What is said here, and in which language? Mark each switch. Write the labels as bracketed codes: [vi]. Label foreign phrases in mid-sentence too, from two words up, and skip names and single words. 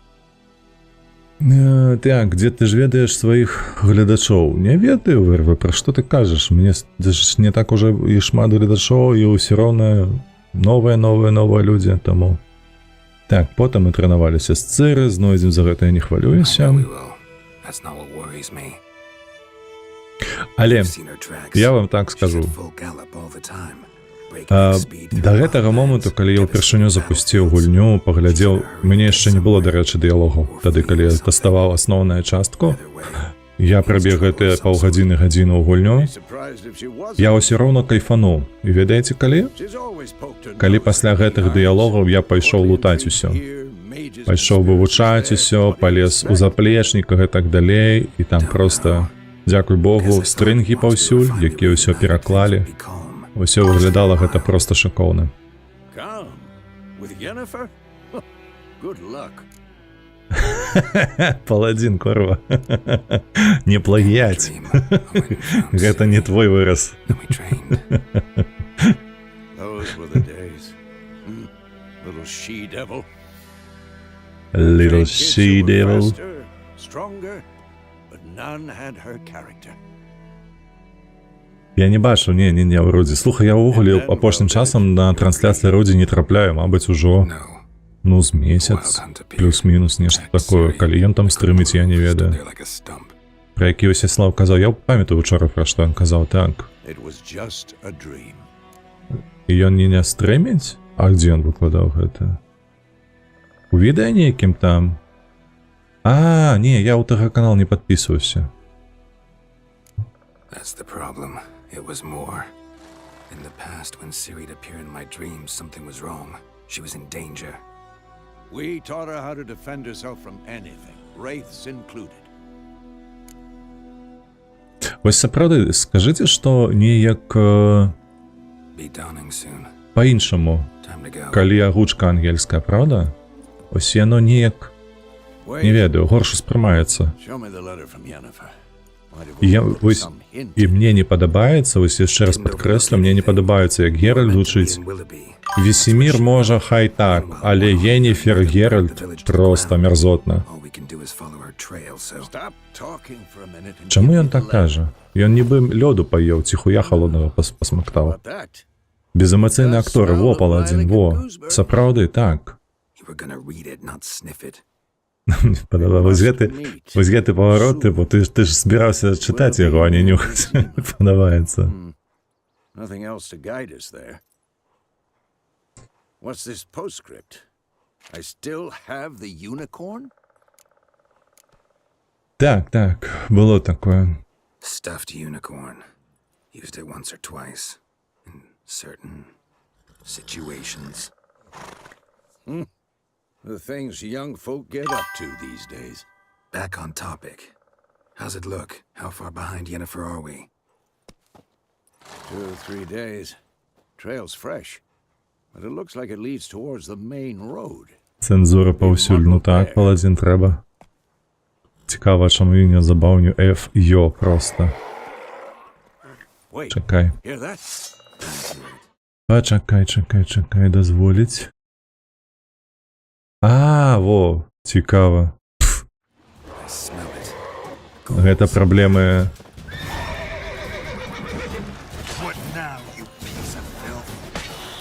[be] Так, дзе ты ж ведаеш сваіх гледачоў? Не ведаю, ВРВ, пра што ты кажаш? Мне ж не так уже і шмат гледачоў, і ўсё роўна новыя людзі, таму. Так, потым мы трэнаваліся з Цыры, знойдзем за гэта, я не хвалююся. [en] We will. That's not what worries me. [be] Але [en] I've seen her tracks. [be] я вам так [en] She's [be] скажу. [en] at full gallop all the time, breaking at speed through [be] Да гэтага моманту, [en] wildlands, [be] калі я ўпершыню [en] devastating [be] запусціў [en] battlefields. [be] гульню, паглядзеў, мяне яшчэ не было, дарэчы, дыялогу. Тады, калі я тэставаў асноўную частку, [en] Either way, [be] я прабег гэтыя паўгадзіны гадзіну ў гульню, [en] Be surprised if she wasn't. [be] я ўсё роўна кайфануў. І ведаеце калі? [en] She's always poked her [be] Калі [en] nose [be] пасля [en] in [be] гэтых [en] the [be] дыялогаў я [en] eyes. [be] пайшоў лутаць усё. Пайшоў вывучаць усё, палез у заплечніках і так далей, і там проста, дзякуй Богу, стрынгі паўсюль, якія ўсё пераклалі. [en] be calm. [be] Усё выглядала гэта проста шыкоўна. [en] Calm? With Yennefer? Good luck. [be] Паладзін, корва. Не плагіяць. [en] Dream of when we found [be] Гэта не твой выраз. [en] Ciri, and we trained. Those were the days. Little she-devil. Little Trained kids who she were devil. faster, stronger, but none had her character. [be] Я не бачу, не, вроде. Слухай, я ўвогуле апошнім часам на трансляцыі Родзі не трапляю, мабыць, ужо [en] No. [be] Ну, з месяц, плюс-мінус, нешта такое. Калі ён там стрыміць, я не ведаю. [en] There like a stump. [be] Про які Васяслав казаў, я памятаю учора, пра што ён казаў, так. [en] It was just a dream. [be] І ён не стрыміць? А дзе ён выкладаў гэта? У відэа нейкім там? А, не, я ў ТГ-канал не падпісваўся. [en] That's the problem. It was more. In the past, when Ciri'd appear in my dreams, something was wrong. She was in danger. We taught her how to defend herself from anything, wraiths included. [be] Вось сапраўды, скажыце, што неяк [en] Be dawning soon. [be] па-іншаму, [en] Time to go. [be] калі агучка ангельская, правда? Ось яно неяк, [en] Wait, [be] не ведаю, горш успрымаецца. [en] show me the letter from Yennefer. Might have [be] Я, [en] overlooked [be] вось, [en] some hint. [be] і мне не падабаецца, вось яшчэ раз падкрэслю, мне не падабаецца, як Геральт гучыць. [en] And Willoughby. [be] Весемір можа, хай так, але Йенніфер Геральт проста мерзотна. [en] All we can do is follow her trail, so Stop talking for a minute and [be] Чаму [en] give [be] ён [en] me [be] так [en] the letter. [be] кажа? Ён нібы лёду паеў, ці хуя халоднага пасмактаў. [en] About that, [be] Безэмацыйны актор, во, паладзін, во. Сапраўды, так. [en] you were gonna read it, not sniff it. [be] Падала, вось гэты паварот, тыпу, ты ж збіраўся чытаць яго, а не нюхаць. Падабаецца. [en] nothing else to guide us there. What's this postscript? I still have the unicorn? [be] Так, так, было такое. [en] Stuffed unicorn. Used it once or twice. In certain situations. The things young folk get up to these days. Back on topic. How's it look? How far behind Yennefer are we? 2 or 3 days. Trail's fresh, but it looks like it leads towards the main road. [be] Цензура паўсюль, ну так, паладзін трэба. Цікава, чаму я не забаўню F, Йо, проста. [en] Wait, [be] Чакай. [en] hear that? [be] Чакай, дазволіць. А, во, цікава. [en] I smell it. [be] Гэта праблемы... [en] What now, you piece of filth?